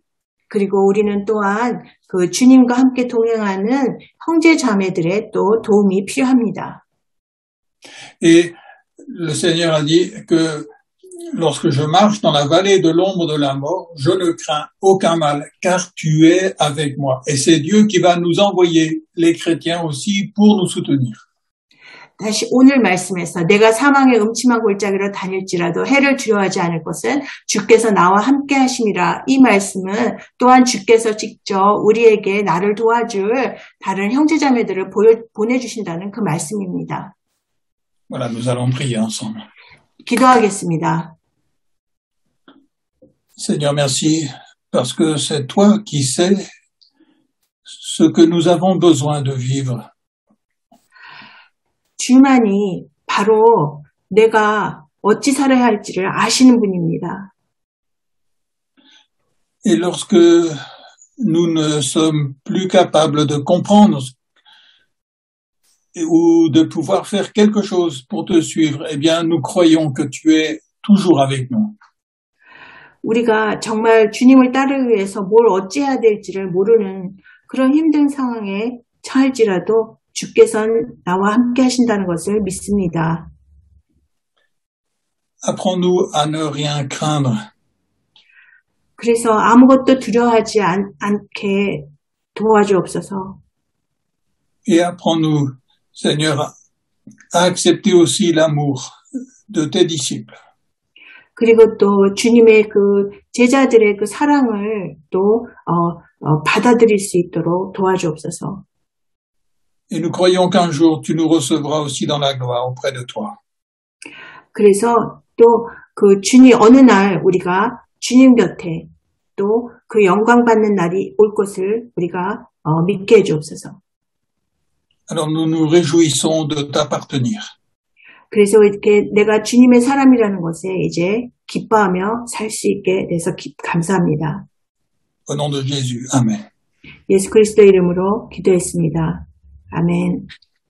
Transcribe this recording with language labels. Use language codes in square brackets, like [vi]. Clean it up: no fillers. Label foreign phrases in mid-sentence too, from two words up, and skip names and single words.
[ko] 그리고 우리는 또한 그 주님과 함께 동행하는 형제 자매들의 또 도움이 필요합니다. [fr] Et le Seigneur a dit que lorsque je marche dans la vallée de l'ombre de la mort, je ne crains aucun mal, car tu es avec moi. Et c'est Dieu qui va nous envoyer, les chrétiens aussi, pour nous soutenir. [ko] 다시 오늘 말씀에서 내가 사망의 음침한 골짜기로 다닐지라도 해를 두려워하지 않을 것은 주께서 나와 함께 하심이라. 이 말씀은 또한 주께서 직접 우리에게 나를 도와줄 다른 형제자매들을 보내주신다는 그 말씀입니다. [fr] Voilà, nous allons prier ensemble. [ko] 기도하겠습니다. [fr] Seigneur, merci parce que c'est toi qui sais ce que nous avons besoin de vivre. [ko] 주만이 바로 내가 어찌 살아야 할지를 아시는 분입니다. [fr] Et lorsque nous ne sommes plus capables de comprendre ou de pouvoir faire quelque chose pour te suivre, eh bien, nous croyons que tu es toujours avec nous. [ko] 우리가 정말 주님을 따르기 위해서 뭘 어찌해야 될지를 모르는 그런 힘든 상황에 처할지라도 주께서는 나와 함께 하신다는 것을 믿습니다. [fr] Apprends-nous à ne rien craindre. [ko] 그래서 아무것도 두려워하지 않게 도와주옵소서. [fr] Et apprends-nous, Seigneur, à accepter aussi l'amour de tes disciples. [ko] 그리고 또 주님의 그 제자들의 그 사랑을 또 받아들일 수 있도록 도와주옵소서. [fr] Et nous croyons qu'un jour tu nous recevras aussi dans la gloire auprès de toi. [ko] 그래서 또 그 주님 어느 날 우리가 주님 곁에 또 그 영광 받는 날이 올 것을 우리가 믿게 해주옵소서. [fr] Alors nous nous réjouissons de t'appartenir. [ko] 그래서 이렇게 내가 주님의 사람이라는 것에 이제 기뻐하며 살 수 있게 돼서 감사합니다. [fr] Au nom de Jésus. Amen. [ko] 예수 그리스도 이름으로 기도했습니다. 아멘.